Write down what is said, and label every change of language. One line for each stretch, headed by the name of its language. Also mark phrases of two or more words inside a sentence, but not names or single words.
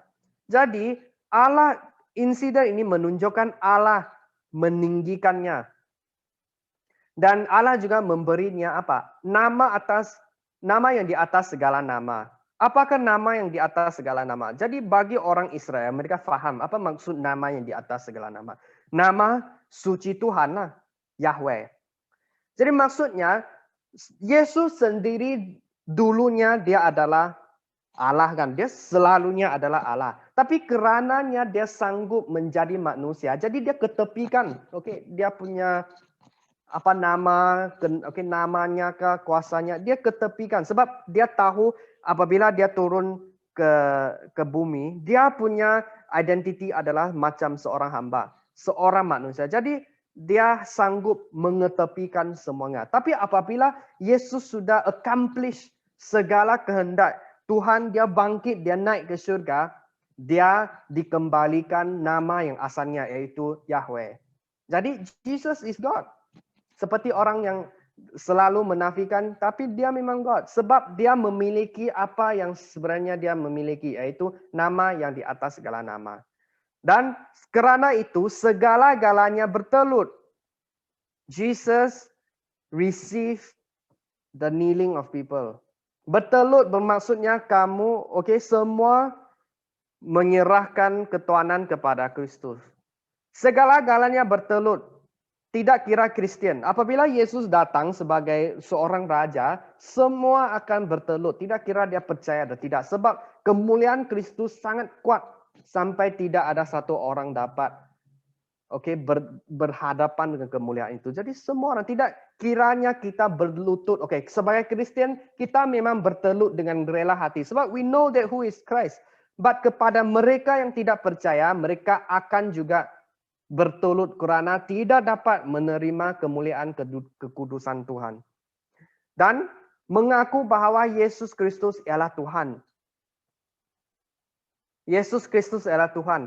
Malay: Jadi insiden ini menunjukkan Allah meninggikannya. Dan Allah juga memberinya nama yang di atas segala nama. Apakah nama yang di atas segala nama? Jadi bagi orang Israel, mereka faham apa maksud nama yang di atas segala nama. Nama suci Tuhan lah, Yahweh. Jadi maksudnya, Yesus sendiri dulunya dia adalah Allah kan. Dia selalunya adalah Allah. Tapi kerananya dia sanggup menjadi manusia. Jadi dia ketepikan. Dia punya namanya ke kuasanya, dia ketepikan sebab dia tahu apabila dia turun ke bumi, dia punya identiti adalah macam seorang hamba, seorang manusia. Jadi dia sanggup mengetepikan semuanya. Tapi apabila Yesus sudah accomplish segala kehendak Tuhan, dia bangkit, dia naik ke surga, dia dikembalikan nama yang asalnya yaitu Yahweh.
English: Jadi Jesus is God.
Malay: Seperti orang yang selalu menafikan, tapi dia memang God. Sebab dia memiliki apa yang sebenarnya dia memiliki, yaitu nama yang di atas segala nama. Dan kerana itu segala-galanya bertelut.
English: Jesus received the kneeling of people.
Malay: Bertelut bermaksudnya kamu, semua menyerahkan ketuhanan kepada Kristus. Segala-galanya bertelut. tidak kira Kristen. Apabila Yesus datang sebagai seorang raja, semua akan bertelut. Tidak kira dia percaya atau tidak. Sebab kemuliaan Kristus sangat kuat sampai tidak ada satu orang dapat berhadapan dengan kemuliaan itu. Jadi semua orang, tidak kiranya kita berlutut. Sebagai Kristen kita memang bertelut dengan rela hati.
English: Sebab we know that who is Christ.
Malay: But kepada mereka yang tidak percaya, mereka akan juga bertelut kerana tidak dapat menerima kemuliaan kekudusan Tuhan. Dan mengaku bahwa Yesus Kristus ialah Tuhan. Yesus Kristus adalah Tuhan.